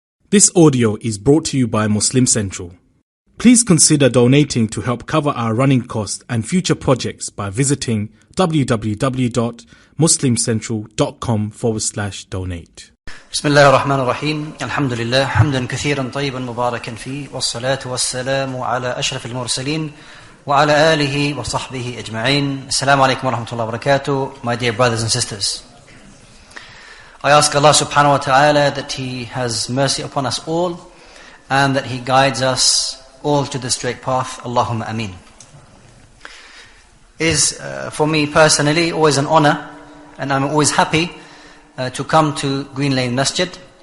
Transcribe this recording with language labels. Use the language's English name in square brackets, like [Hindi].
[English] This audio is brought to you by Muslim Central. Please consider donating to help cover our running costs and future projects by visiting www.muslimcentral.com/donate. [Arabic] بسم الله الرحمن الرحيم الحمد لله حمدا كثيرا طيبا مباركا فيه والصلاة والسلام على أشرف المرسلين وعلى آله وصحبه أجمعين. Assalamu alaikum wa rahmatullahi wa barakatuh. [English] My dear brothers and sisters, I ask Allah subhanahu wa ta'ala that He has mercy upon us all and that He guides us all to the straight path. Allahumma ameen. It is for me personally always an honor, and I'm always happy to come to Green Lane Masjid.